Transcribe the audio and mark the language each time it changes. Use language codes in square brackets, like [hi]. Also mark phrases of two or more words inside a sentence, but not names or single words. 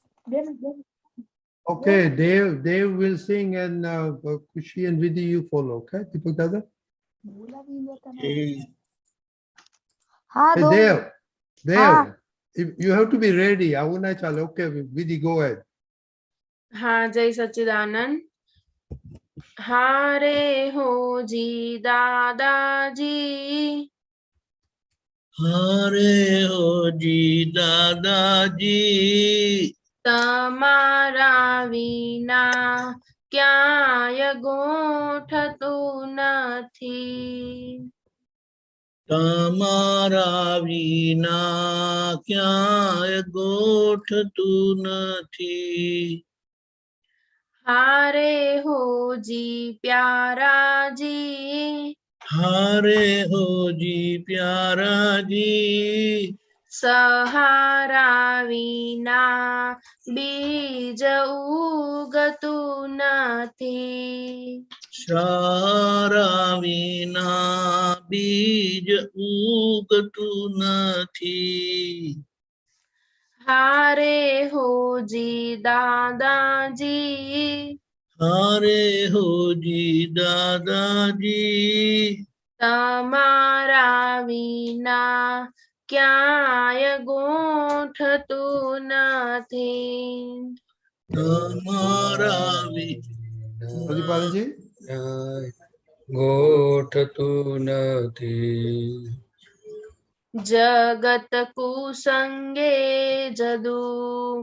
[en] Okay, Dave will sing and Kushi and Vidhi you follow. Okay, Deepak Dada. [hi] हाँ [en] Hey, [hi] दो [en] Dave, you have to be ready. [gu] આવું ના ચાલે. [en] Okay, Vidhi, go ahead. [gu] હાં જય સચ્ચિદાનંદ। હારે હો જી દાદાજી, હારે હો જી દાદાજી, તમારા વિના ક્યાય ગોઠતું નથી। તમારા વિના ક્યાય ગોઠતું નથી। હારે હો જી પ્યારા જી, હારે હો જી પ્યારા જી, સહારા વિના બીજ ઉગતું નથી। સારા વિના બીજ ઉગતું નથી। હારે હો જી દાદાજી, હારે હો જી દાદાજી, તમારા વિના ક્યાય ગોઠતું નથી। तमारा Pradipalanji. ગોઠતું નથી। જગત કુસંગે જદુખ,